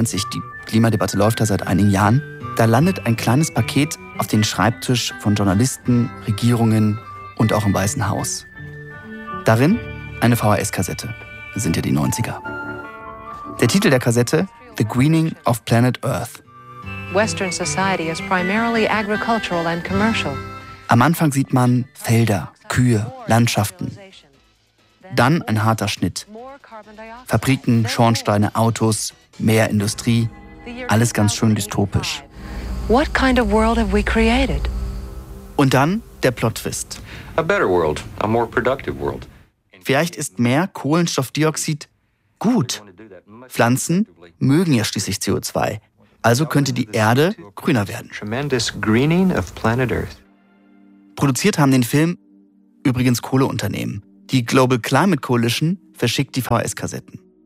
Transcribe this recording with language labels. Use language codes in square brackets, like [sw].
[de] Die Klimadebatte läuft da seit einigen Jahren. Da landet ein kleines Paket auf den Schreibtisch von Journalisten, Regierungen und auch im Weißen Haus. Darin eine VHS-Kassette. Das sind ja die 90er. Der Titel der Kassette: [en] The Greening of Planet Earth. Western society is primarily agricultural and commercial. [de] Am Anfang sieht man Felder, Kühe, Landschaften. Dann ein harter Schnitt. Fabriken, Schornsteine, Autos, mehr Industrie. Alles ganz schön dystopisch. [en] What kind of world have we created? [de] Und dann der Plot-Twist. [en] A better world, a more productive world. [de] Vielleicht ist mehr Kohlenstoffdioxid gut. Pflanzen mögen ja schließlich CO2. Also könnte die Erde grüner werden. [en] Tremendous greening of planet Earth. [de] Produziert haben den Film übrigens Kohleunternehmen. Die Global Climate Coalition verschickt die VHS-Kassetten.